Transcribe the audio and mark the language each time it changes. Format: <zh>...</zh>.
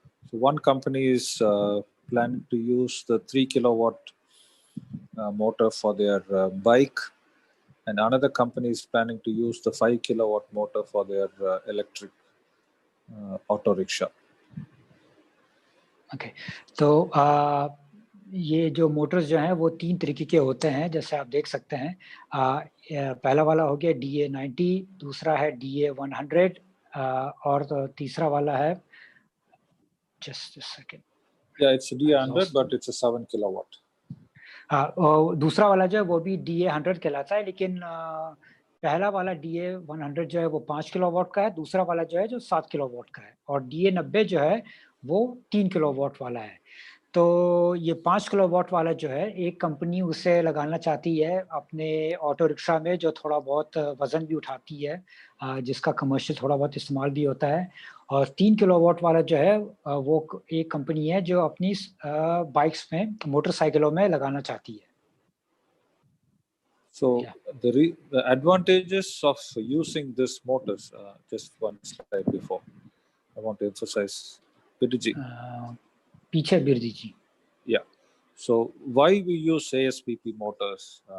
<en>So one company is planning to use the 3 kilowatt motor for their bike, and another company is planning to use the 5 kilowatt motor for their electric auto rickshaw. Okay.</en> <hi>तो ये जो Motors जो हैं वो 3 तरीके के होते हैं, जैसे आप देख सकते हैं। पहला वाला हो गया DA90, दूसरा है DA100, और तीसरा वाला है,</hi> <en>just a second. Yeah, it's a DA100, but it's a 7 kilowatt.</en> <hi>हाँ, और दूसरा वाला जो है वो भी DA100 कहलाता है, लेकिन पहला वाला DA100 जो है वो 5 किलोवाट का है, दूसरा वाला जो है जो 7 किलोवाट का है, और DA90 जो है वो 3 किलोवाट वाला है। तो ये 5 किलोवाट वाला जो है, एक कंपनी उसे लगाना चाहती है अपने ऑटो रिक्शा में, जो थोड़ा बहुत वजन भी उठाती है, जिसका कमर्शियल थोड़ा बहुत इस्तेमाल भी होता है। और 3 किलोवाट वाला जो है वो एक कंपनी है जो अपनी बाइक्स में, मोटरसाइकिलों में लगाना चाहती है।</hi> <en>So the advantages of using this motors, just one slide before, I want to emphasize. Birji.</en> <hi>पीछे बिरजी जी.</hi> <en>Yeah. So why we use ASPP motors?</en>